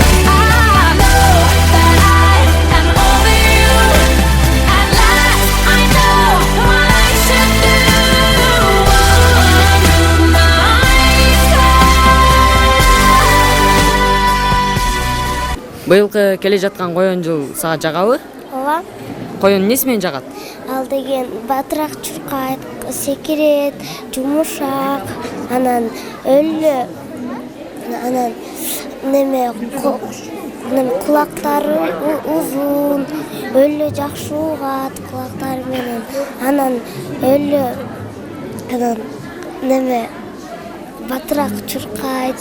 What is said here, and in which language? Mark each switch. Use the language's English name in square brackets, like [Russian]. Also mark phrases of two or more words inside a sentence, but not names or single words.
[English] I know that I am over you, at last I know what I should do. Undo myself. [Kyrgyz] Быйылкы келе жаткан коен жыл сага жагабы? Ооба. Коен эмнеси менен жагат? Ал деген батыраак чуркайт, секирет, жумушак, анан өлү, анан неме кулактары узун, өлү жакшы угат кулактары менен, анан өлү, анан неме батыраак чуркайт.